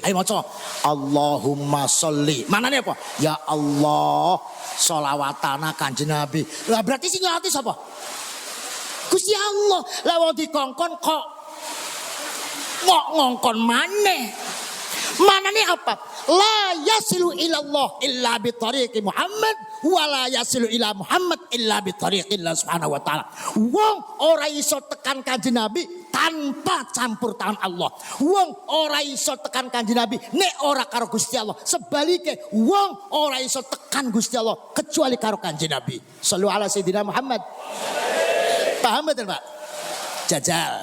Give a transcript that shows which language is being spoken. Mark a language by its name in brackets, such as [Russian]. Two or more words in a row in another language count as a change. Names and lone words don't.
[Javanese] Ayo maca. [Arabic] اللهم صل. [Javanese] Manane apa? Ya Allah, sholawatana Kanjeng Nabi. Lah berarti sing nyolawati sapa? Gusti Allah. Lah wong dikongkon kok ngongkon maneh. Manane apa? [Arabic] لا يصل إلى الله إلا بطريق محمد ولا يصل إلى محمد إلا بطريق الله سبحانه وتعالى. [Javanese] Wong ora iso tekan Kanjeng Nabi tanpa campur tangan Allah. Wong ora iso tekan Kanjeng Nabi nek ora karo Gusti Allah. Sebalike wong ora iso tekan Gusti Allah kecuali karo Kanjeng Nabi. [Arabic] صلوا على سيدنا محمد. [Javanese] Paham betul Pak? Jajal.